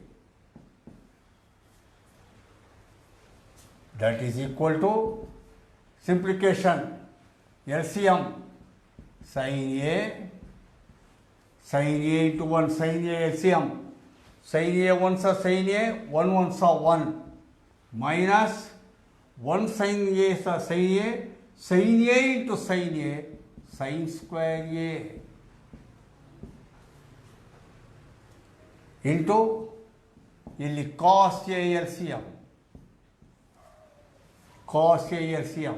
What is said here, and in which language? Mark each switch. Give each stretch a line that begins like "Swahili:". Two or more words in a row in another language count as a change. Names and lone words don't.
English: That is equal to simplification. LCM sin A into 1 sin A LCM. Sin A once are sin A, 1 once are 1, minus 1 sin A is sin A, sin A into sin A, sin square A, into ಇಲ್ಲಿ cos A LCM, cos A LCM.